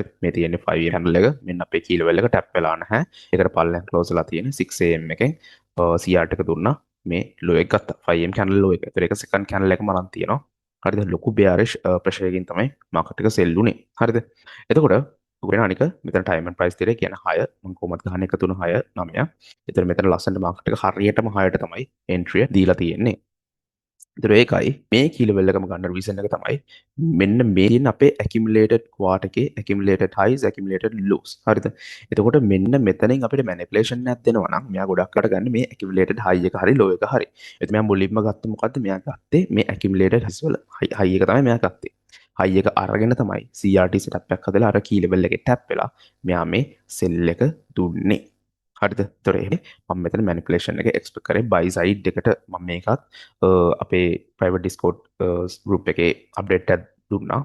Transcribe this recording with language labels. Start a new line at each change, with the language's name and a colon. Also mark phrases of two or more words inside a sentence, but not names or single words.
Sinhala: මේ තියෙන්නේ 5A candle එක. මෙන්න අපේ
English: key level
Sinhala: එක tap වෙලා නැහැ. ඒකට පල්ලෙන් close වෙලා තියෙන්නේ 6am එකෙන් CRT එක දුන්නා. මේ low එක ගත්තා
English: 5am candle low
Sinhala: එක. ඒතර ඒක
English: second candle
Sinhala: එකම අරන් තියෙනවා. හරිද ලොකු
English: bearish pressure
Sinhala: එකකින් තමයි market එක sell උනේ හරිද එතකොට වෙන අනික මෙතන
English: time and price theory
Sinhala: කියන 6 මම කොහොමද ගහන්නේ 1 3 6 9 එතන මෙතන ලස්සනට market එක හරියටම 6ට තමයි entry දීලා තියෙන්නේ ඒතර ඒකයි මේ
English: key level
Sinhala: එකම ගන්න reason එක තමයි මෙන්න මේ තියෙන අපේ
English: accumulated quarter
Sinhala: එකේ
English: accumulated highs accumulated lows
Sinhala: හරිද එතකොට මෙන්න මෙතනින් අපිට manipulation එකක් දෙනවා නම් මෙයා ගොඩක් අට ගන්න මේ
English: accumulated high
Sinhala: එක හරි low එක හරි එතකොට මෙයා මුලින්ම ගත්තේ මොකද්ද මෙයා ගත්තේ මේ
English: accumulated highs
Sinhala: වල high එක තමයි මෙයා ගත්තේ high එක අරගෙන තමයි
English: CRT setup
Sinhala: එකක් හදලා අර
English: key level
Sinhala: එකේ tap වෙලා මෙයා මේ sell එක දුන්නේ හරිද? එතකොට එහෙනම් මම මෙතන මැනිපුලේෂන් එක එක්ස්පෙක්ට් කරේ
English: buy side
Sinhala: එකට මම මේකත් අපේ
English: private Discord group
Sinhala: එකේ අප්ඩේට් එකක් දුන්නා.